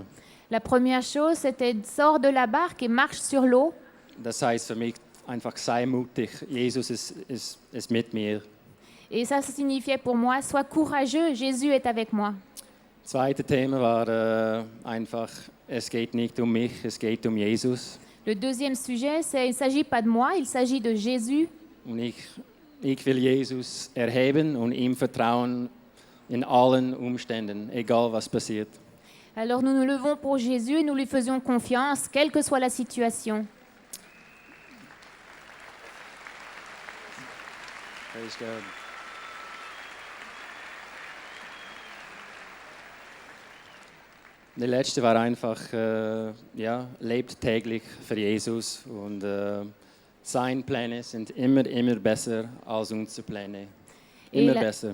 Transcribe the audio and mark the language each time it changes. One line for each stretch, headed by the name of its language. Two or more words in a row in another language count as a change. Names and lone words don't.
French: La première chose, c'était sors de la barque et marche sur l'eau.
German: Das heißt für mich einfach, sei mutig, Jesus ist mit mir.
French: Et ça signifiait pour moi, sois courageux, Jésus est avec moi.
German: Das zweite Thema war einfach, es geht nicht um mich, es geht um Jesus.
French: Le deuxième sujet, c'est il ne s'agit pas de moi, il s'agit de Jésus.
German: Und ich will Jesus erheben und ihm vertrauen in allen Umständen, egal was passiert.
French: Alors nous nous levons pour Jésus et nous lui faisions confiance, quelle que soit la situation.
English: Praise God.
German: Der letzte war einfach, ja, lebt täglich für Jesus und seine Pläne sind immer besser als unsere Pläne. Immer besser.